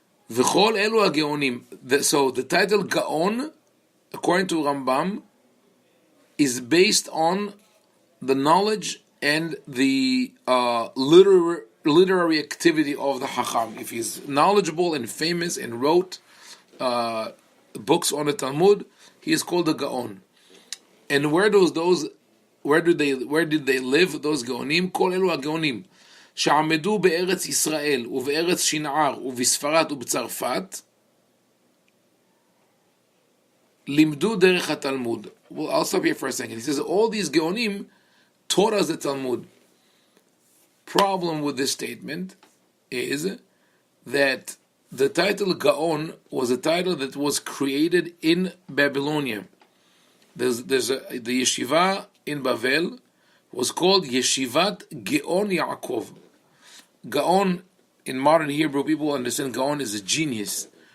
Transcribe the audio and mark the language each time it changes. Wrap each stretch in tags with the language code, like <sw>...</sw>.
<he>V'chol elu ha-Geonim.</he> <en>So the title Gaon, according to Rambam, is based on the knowledge and the literary activity of the Hacham. If he's knowledgeable and famous and wrote books on the Talmud, he is called a Gaon. And where did they live, those Gaonim?</en> <he>Kol elu ha-Gaonim שעמדו בארץ ישראל ובארץ שנער ובספרד ובצרפת לימדו דרך התלמוד.</he> <en>Well, I'll stop here for a second. He says all these Geonim taught us the Talmud. Problem with this statement is that the title Gaon was a title that was created in Babylonia. The yeshiva in Bavel was called Yeshivat Geon Yaakov. Gaon, in modern Hebrew, people understand Gaon is a genius.</en>